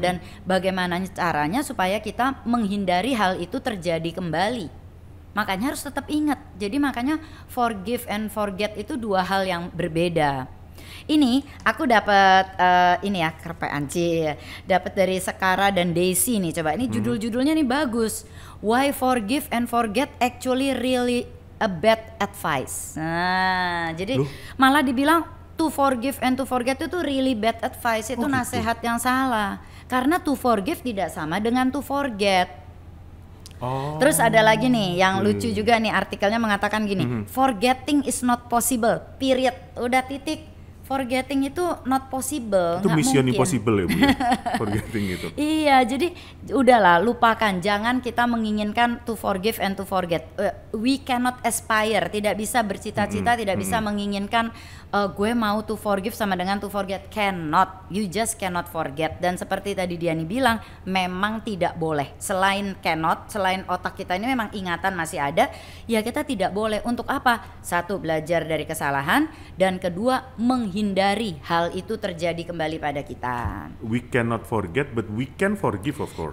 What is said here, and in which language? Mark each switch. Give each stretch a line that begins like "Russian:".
Indonesian: Dan bagaimana caranya supaya kita menghindari hal itu terjadi kembali. Makanya harus tetap ingat. Jadi makanya
English: forgive and forget
Indonesian: itu dua hal yang berbeda. Ini aku dapat ini ya kerpean dapat dari Sekara dan Daisy nih. Coba ini judul-judulnya nih bagus.
English: Why forgive and forget actually really a bad advice.
Indonesian: Nah, jadi malah dibilang
English: to forgive and to forget
Indonesian: itu
English: really bad advice.
Indonesian: Itu nasihat yang salah. Karena
English: to forgive
Indonesian: tidak sama dengan
English: to forget.
Indonesian: Oh. Terus ada lagi nih yang lucu juga nih, artikelnya mengatakan gini,
English: forgetting is not possible, period,
Indonesian: udah titik. Forgetting itu
English: not possible,
Indonesian: Itu nggak
English: mission
Indonesian: mungkin. impossible ya, Bu, ya? Forgetting itu. Iya, jadi udahlah lupakan, jangan kita menginginkan
English: to forgive and to forget. We cannot aspire,
Indonesian: tidak bisa bercita-cita, tidak bisa menginginkan gue mau
English: to forgive
Indonesian: sama dengan
English: to forget. Cannot, you just cannot forget.
Indonesian: Dan seperti tadi Diani bilang, memang tidak boleh. Selain cannot, selain otak kita ini memang ingatan masih ada, ya kita tidak boleh. Untuk apa? Satu, belajar dari kesalahan, dan kedua, menghindari hal itu terjadi kembali pada kita.
English: We cannot forget, but we can forgive, of course.